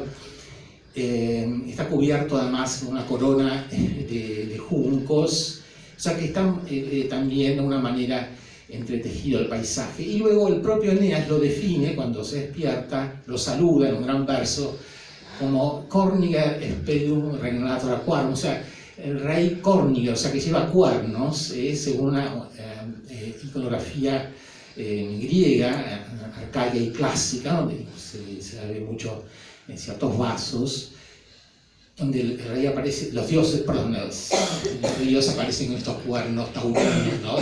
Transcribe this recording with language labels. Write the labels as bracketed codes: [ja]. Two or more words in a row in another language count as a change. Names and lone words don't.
[es] Está cubierto además con una corona de juncos, o sea que está también de una manera entretejido el paisaje. Y luego el propio Eneas lo define cuando se despierta, lo saluda en un gran verso como [la] Corniger expedum regnator aquarum, [es] o sea, el rey Corniger, o sea que lleva cuernos, según una iconografía griega, arcaica y clásica, donde se ve mucho en ciertos vasos, donde el rey aparece, los dioses aparecen con estos cuernos taurinos, ¿no?